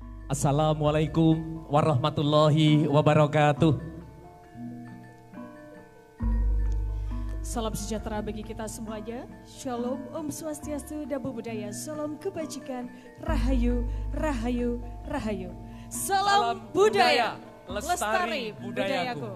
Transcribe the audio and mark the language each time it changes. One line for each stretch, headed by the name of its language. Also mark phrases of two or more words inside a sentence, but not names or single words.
Arabic: السلام عليكم ورحمة الله وبركاته.
Indonesian: Salam sejahtera bagi kita semuanya. Shalom,
Sanskrit: Om Swastiastu,
Pali: Namo Buddhaya,
Indonesian: Salam Kebajikan,
Javanese: Rahayu, Rahayu, Rahayu.
Indonesian: Salam budaya, lestari budayaku.